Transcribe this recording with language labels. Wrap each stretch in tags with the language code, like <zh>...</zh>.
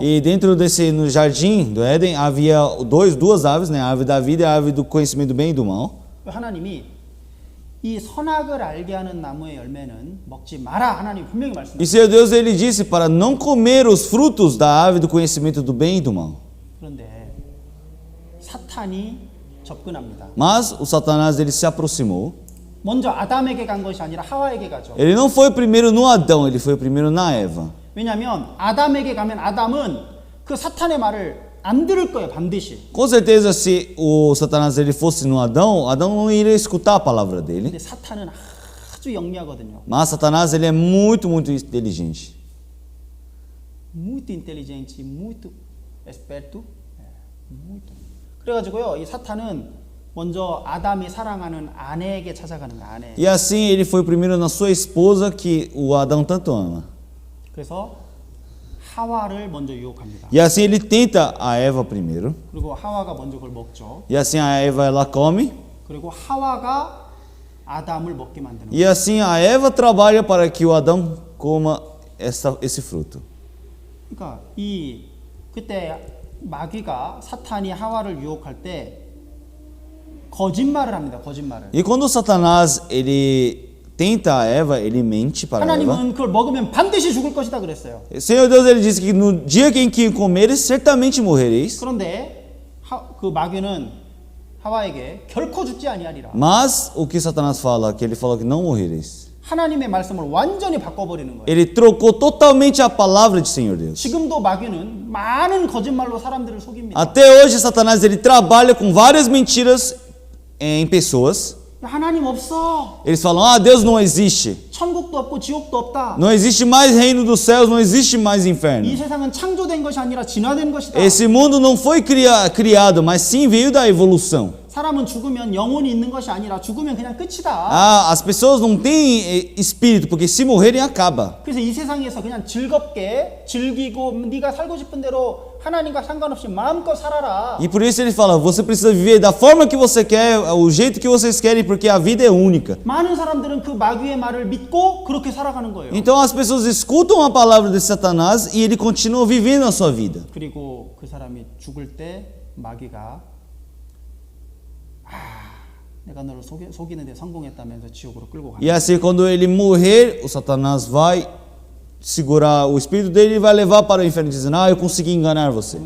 <pt>E dentro no jardim do Éden havia duas árvores, né? A árvore da vida e a árvore do conhecimento do bem e do mal.</pt> <ko>하나님이 이 선악을 알게 하는 나무의 열매는 먹지 마라. 하나님 분명히</ko> <pt>E</pt> <ko>말씀하셨어요.</ko> <pt>Senhor Deus, ele disse para não comer os frutos da árvore do conhecimento do bem e do mal.</pt> <ko>그런데 사탄이 접근합니다.</ko> <pt>Mas o Satanás, ele se aproximou.</pt> <ko>먼저 아담에게 간 것이 아니라 하와에게 가죠.</ko> <pt>Ele não foi primeiro no Adão, ele foi primeiro na Eva.</pt> <ko>왜냐하면 아담에게 가면 아담은 그 사탄의 말을 안 들을 거예요, 반드시.</ko> <pt>Com certeza, se o Satanás ele fosse no Adão, Adão não iria escutar a palavra dele.</pt> <ko>근데 사탄은 아주 영리하거든요.</ko> <pt>Mas Satanás ele é muito inteligente. Muito inteligente, muito esperto. muito.</pt> <ko>그래가지고요, 이 사탄은 먼저 아담이 사랑하는 아내에게 찾아가는 거야, 아내.</ko> <pt>E assim ele foi primeiro na sua esposa que o Adão tanto ama.</pt> <ko>그래서 하와를 먼저 유혹합니다.</ko> <pt>E assim ele tenta a Eva primeiro.</pt> <ko>그리고 하와가 먼저 그걸 먹죠.</ko> <pt>E assim a Eva ela come.</pt> <ko>그리고 하와가 아담을 먹게 만드는 거예요.</ko> <pt>E assim a Eva trabalha para que o Adão coma esse fruto.</pt> <ko>그러니까 그때 마귀가 사탄이 하와를 유혹할 때 거짓말을 합니다. 거짓말을.</ko> <pt>E quando Satanás ele tenta a Eva, ele mente para Eva.</pt> <ko>하나님은 그걸 먹으면 반드시 죽을 것이다 그랬어요.</ko> <pt>O Senhor Deus ele disse que no dia em que comeres certamente morrereis.</pt> <ko>그런데 그 마귀는 하와에게 결코 죽지 아니하리라.</ko> <pt>Mas o que Satanás fala, que ele falou que não morrereis.</pt> <ko>하나님의 말씀을 완전히 바꿔버리는 거예요.</ko> <pt>Ele trocou totalmente a palavra de Senhor Deus.</pt> <ko>지금도 마귀는 많은 거짓말로 사람들을 속입니다.</ko> <pt>Até hoje Satanás ele trabalha com várias mentiras em pessoas.</pt> <ko>하나님 없어.</ko> <pt>Eles falam: "Ah, Deus não existe.</pt> <ko>천국도 없고 지옥도 없다.</ko> <pt>Não existe mais reino dos céus, não existe mais inferno.</pt> <ko>이 세상은 창조된 것이 아니라 진화된 것이다.</ko> <pt>Esse mundo não foi criado, mas sim veio da evolução.</pt> <ko>사람은 죽으면 영혼이 있는 것이 아니라 죽으면 그냥 끝이다.</ko> <pt>Ah, as pessoas não têm espírito, porque se morrerem acaba.</pt> <ko>그래서 이 세상에서 그냥 즐겁게 즐기고 네가 살고 싶은 대로 하나님과 상관없이 마음껏 살아라.</ko> <pt>E por isso ele fala: você precisa viver da forma que você quer, o jeito que vocês querem, porque a vida é única.</pt> <ko>많은 사람들은 그 마귀의 말을 믿고 그렇게 살아가는 거예요.</ko> <pt>Então as pessoas escutam a palavra de Satanás e ele continua vivendo a sua vida.</pt> <ko>그리고 그 사람이 죽을 때 마귀가 내가 너를 속이는데 성공했다면서 지옥으로 끌고</ko> <pt>E</pt> <ko>가.</ko> <pt>assim, quando ele morrer, o Satanás vai segurar o espírito dele e vai levar para o inferno, dizendo: "Ah, eu consegui enganar você."</pt>